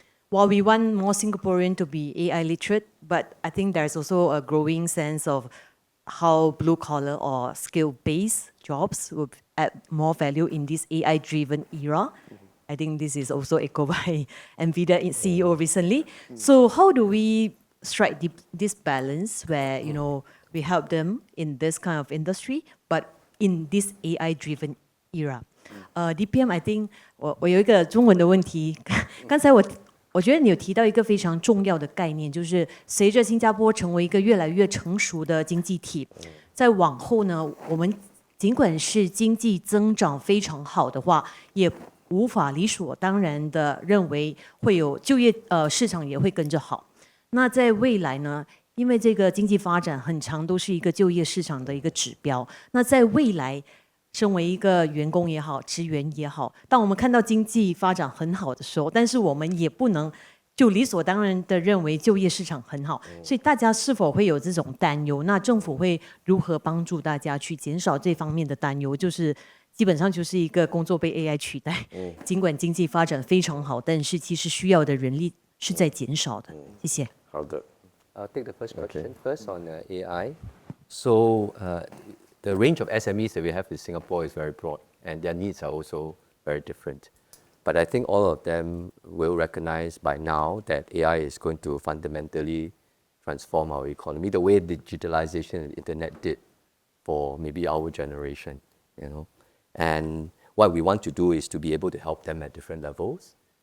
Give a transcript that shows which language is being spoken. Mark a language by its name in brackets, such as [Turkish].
[English] While we want more Singaporean to be AI literate, but I think there's also a growing sense of how blue collar or skill-based jobs will add more value in this AI-driven era. I think this is also echoed by NVIDIA CEO recently. So how do we strike this balance where we help them in this kind of industry, but in this AI-driven era? [Chinese] DPM, [English] I think [Chinese] 我有一个中文的问题，刚才我觉得你有提到一个非常重要的概念，就是随着新加坡成为一个越来越成熟的经济体，在往后呢，我们尽管是经济增长非常好的话，也无法理所当然的认为会有就业市场也会跟着好。那在未来呢，因为这个经济发展很长都是一个就业市场的一个指标，那在未来身为一个员工也好，职员也好，当我们看到经济发展很好的时候，但是我们也不能就理所当然的认为就业市场很好，所以大家是否会有这种担忧？那政府会如何帮助大家去减少这方面的担忧？就是基本上就是一个工作被 AI 取代，尽管经济发展非常好，但是其实需要的人力是在减少的。谢谢。好的。 [English] I'll take the first question first on AI. So the range of SMEs that we have in Singapore is very broad, and their needs are also very different. But I think all of them will recognize by now that AI is going to fundamentally transform our economy the way digitalization and the internet did for maybe our generation, And what we want to do is to be able to help them at different levels.